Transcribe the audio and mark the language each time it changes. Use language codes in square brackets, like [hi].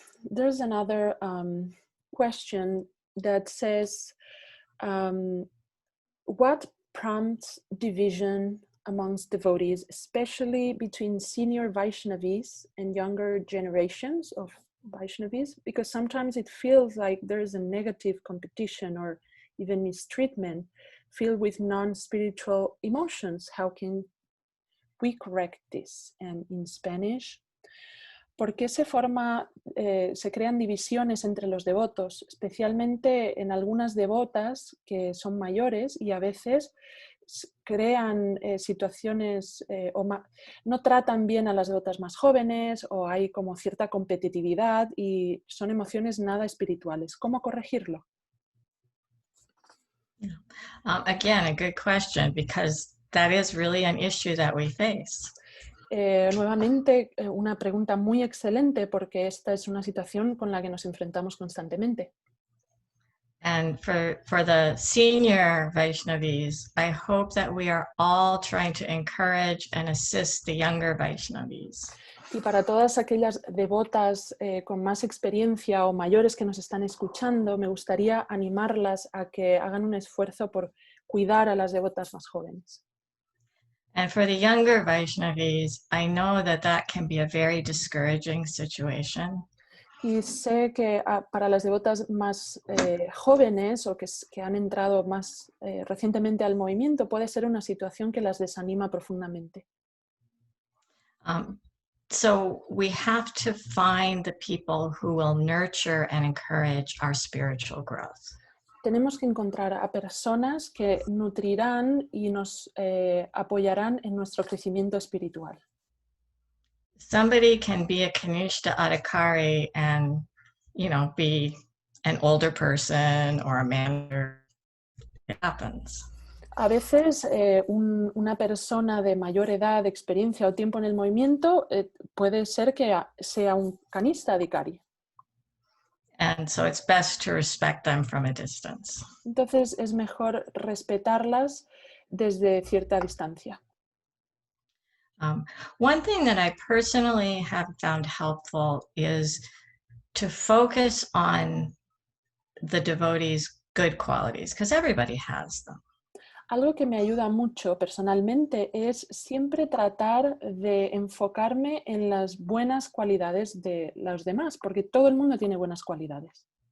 [en] There's another question that says, what prompts division amongst devotees, especially between senior Vaishnavis and younger generations of Vaishnavis? Because sometimes it feels like there's a negative competition or even mistreatment filled with non-spiritual emotions. How can we correct this? And in Spanish, [es] ¿por qué se crean divisiones entre los devotos, especialmente en algunas devotas que son mayores y a veces crean situaciones no tratan bien a las devotas más jóvenes o hay como cierta competitividad y son emociones nada espirituales? ¿Cómo corregirlo? [en] Again, a good question, because that is really an issue that we face. [es] Nuevamente, una pregunta muy excelente porque esta es una situación con la que nos enfrentamos constantemente. [en] And for the senior Vaishnavis, I hope that we are all trying to encourage and assist the younger Vaishnavis. [es] Y para todas aquellas devotas con más experiencia o mayores que nos están escuchando, me gustaría animarlas a que hagan un esfuerzo por cuidar a las devotas más jóvenes. [en] And for the younger Vaishnavis, I know that that can be a very discouraging situation. [es] Y sé que para las devotas más jóvenes o que han entrado más recientemente al movimiento puede ser una situación que las desanima profundamente. [en] So we have to find the people who will nurture and encourage our spiritual growth. [es] Tenemos que encontrar a personas que nutrirán y nos apoyarán en nuestro crecimiento espiritual. [en] Somebody can be a Kanishta Adhikari and, be an older person or a manager. It happens. [es] A veces una persona de mayor edad, experiencia o tiempo en el movimiento puede ser que sea un kanishta adhikari. [en] And so it's best to respect them from a distance. [es] Entonces es mejor respetarlas desde cierta distancia. [en] One thing that I personally have found helpful is to focus on the devotees' good qualities, because everybody has them. [es] Algo que me ayuda mucho personalmente es siempre tratar de enfocarme en las buenas cualidades de los demás, porque todo el mundo tiene buenas cualidades.